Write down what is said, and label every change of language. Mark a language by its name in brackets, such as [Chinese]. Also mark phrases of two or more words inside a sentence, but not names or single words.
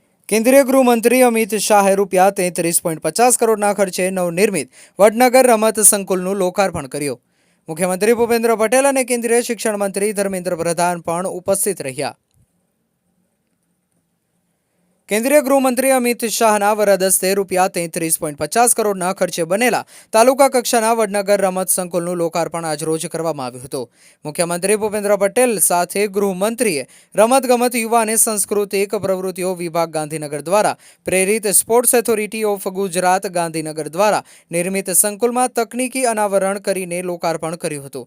[Gujarati] કેન્દ્રીય ગૃહમંત્રી અમિત શાહે ₹33.50 કરોડના ખર્ચે નવનિર્મિત વડનગર રમત સંકુલનું લોકાર્પણ કર્યું। મુખ્યમંત્રી ભૂપેન્દ્ર પટેલ અને કેન્દ્રીય શિક્ષણ મંત્રી ધર્મેન્દ્ર પ્રધાન પણ ઉપસ્થિત રહ્યા। કેન્દ્રીય ગૃહમંત્રી અમિત શાહના વરદ હસ્તે ₹33.50 કરોડના ખર્ચે બનેલા તાલુકા કક્ષાના વડનગર રમત સંકુલનું લોકાર્પણ આજરોજ કરવામાં આવ્યું હતું। મુખ્યમંત્રી ભૂપેન્દ્ર પટેલ સાથે ગૃહમંત્રીએ રમતગમત યુવા અને સાંસ્કૃતિક પ્રવૃત્તિઓ વિભાગ ગાંધીનગર દ્વારા પ્રેરિત સ્પોર્ટ્સ ઓથોરિટી ઓફ ગુજરાત ગાંધીનગર દ્વારા નિર્મિત સંકુલમાં તકનીકી અનાવરણ કરીને લોકાર્પણ કર્યું હતું।